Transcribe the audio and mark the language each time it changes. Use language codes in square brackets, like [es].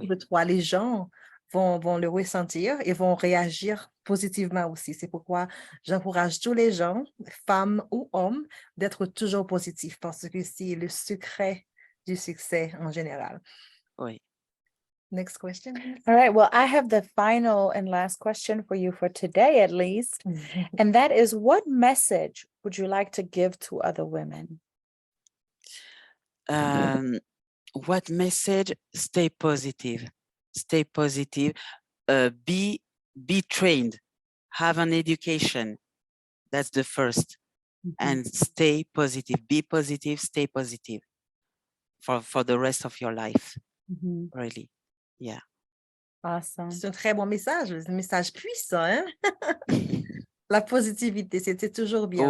[fr] oui. de toi, les gens vont le ressentir et vont réagir positivement aussi. C'est pourquoi j'encourage tous les gens, femmes ou hommes, d'être toujours positifs parce que c'est le secret du succès en général. Oui. [en] Next question. All right. Well, I have the final and last question for you for today, at least. And that is, what message would you like to give to other women? What message? Stay positive. Stay positive. Be trained. Have an education. That's the first. And stay positive. Be positive. Stay positive for the rest of your life. Really. Yeah. Awesome. [fr] C'est un très bon message, un message puissant, hein? La positivité, c'est toujours bien.